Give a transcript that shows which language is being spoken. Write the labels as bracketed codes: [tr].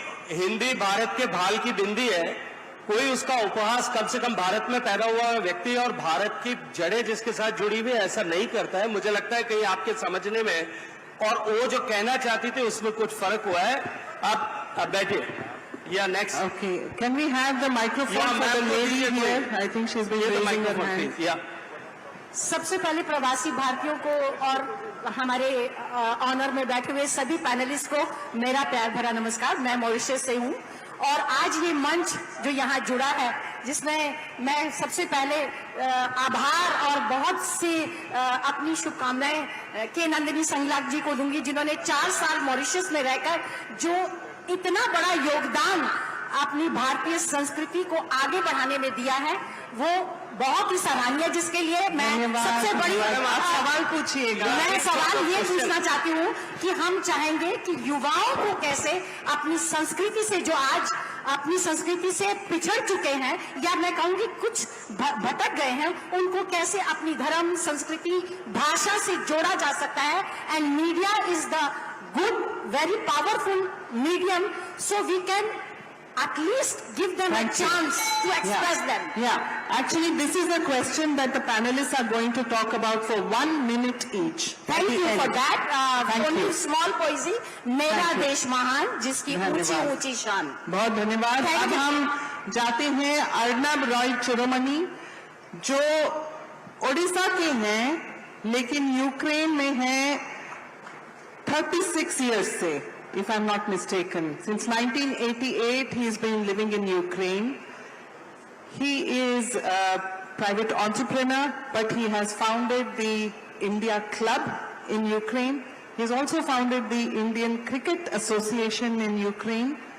[hi] हिंदी भारत के भाल की बिंदी है. कोई उसका उपहास कम से कम भारत में पैदा हुआ व्यक्ति और भारत की जड़ें जिसके साथ जुड़ी हुई ऐसा नहीं करता है. मुझे लगता है कहीं आपके समझने में और वो जो कहना चाहती थी उसमें कुछ फर्क हुआ है. आप बैठिए. या next. [en] Okay. Can we have the microphone for the lady here? I think she's been raising her hand. Yeah. [hi] सबसे पहले प्रवासी भारतीयों को और हमारे ऑनर में बैठे हुए सभी पैनलिस्ट को मेरा प्यार भरा नमस्कार. मैं मॉरिशस से हूँ और आज ये मंच जो यहाँ जुड़ा है, जिसमें मैं सबसे पहले आभार और बहुत सी अपनी शुभकामनाएं के नंदिनी संगलाक जी को दूंगी, जिन्होंने 4 साल मॉरिशस में रहकर जो इतना बड़ा योगदान अपनी भारतीय संस्कृति को आगे बढ़ाने में दिया है, वो बहुत ही सराहनीय, जिसके लिए मैं सबसे बड़ी आप सवाल पूछिएगा. मैं सवाल ये पूछना चाहती हूँ कि हम चाहेंगे कि युवाओं को कैसे अपनी संस्कृति से, जो आज अपनी संस्कृति से पिछड़ चुके हैं या मैं कहूँगी कुछ भटक गए हैं, उनको कैसे अपनी धर्म, संस्कृति, भाषा से जोड़ा जा सकता है. [en] And media is the good, very powerful medium, so we can at least give them a chance to express them. Yeah, actually this is a question that the panelists are going to talk about for 1 minute each. Thank you for that. Only small poesy, [hi] मेरा देश महान जिसकी ऊंची ऊंची शान. बहुत धन्यवाद. अब हम जाते हैं अर्नब रॉय चुरोमनी, जो ओडिशा के हैं लेकिन यूक्रेन में हैं 36 years से, [en] if I'm not mistaken. Since 1988, he's been living in Ukraine. He is a private entrepreneur, but he has founded the India Club in Ukraine. He's also founded the Indian Cricket Association in Ukraine.